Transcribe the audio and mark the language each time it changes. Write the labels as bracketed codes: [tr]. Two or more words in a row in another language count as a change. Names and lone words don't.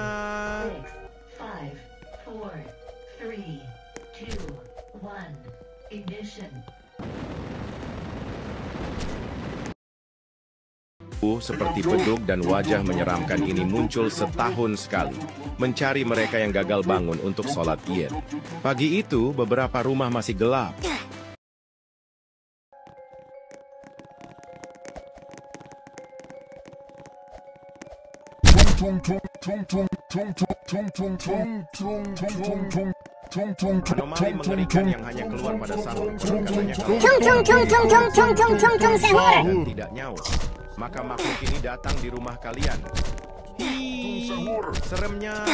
[en] 5, 4, 3, 2, 1, ignition. [id] Seperti bedug dan wajah menyeramkan ini muncul setahun sekali, mencari mereka yang gagal bangun untuk sholat Id. Pagi itu, beberapa rumah masih gelap. Tung tung tung tung tung tung tung tung tung tung tung tung. Tung tung tung Anomali tung mengerikan tung yang hanya keluar pada sahur. tung Konon katanya tung kalau tung tung tung tung tung tung tung tung tung sahur. dan tidak nyaut, maka makhluk ini datang di rumah kalian. Hi, seremnya.